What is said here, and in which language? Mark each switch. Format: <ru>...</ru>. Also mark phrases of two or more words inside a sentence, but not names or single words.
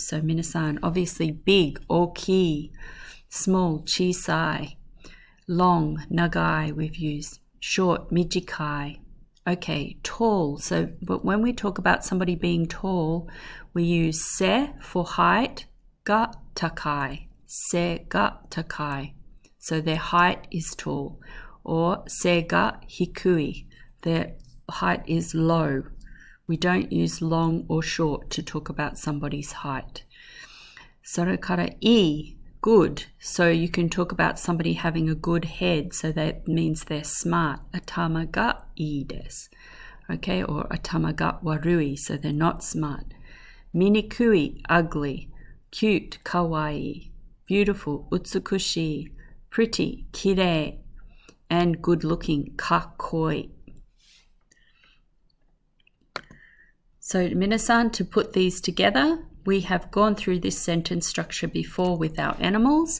<en>So minasan, obviously big, oki, small, chisai, long, nagai we've used, short, mijikai. Okay, tall. So but when we talk about somebody being tall, we use se for height,</en> <ja>ga takai, se ga takai.</ja> <en>So their height is tall. Or</en> <ja>se ga hikui,</ja> <en>their height is low. We don't use long or short to talk about somebody's height.</en> <ja>Sorekara I,</ja> <en>good. So you can talk about somebody having a good head, so that means they're smart.</en> <ja>Atama ga ii desu. Okay, or atama ga warui,</ja> <en>so they're not smart. Minikui, ugly. Cute, kawaii. Beautiful, utsukushi. Pretty, kirei. And good looking, kakoi. So minasan, to put these together, we have gone through this sentence structure before with our animals.</en>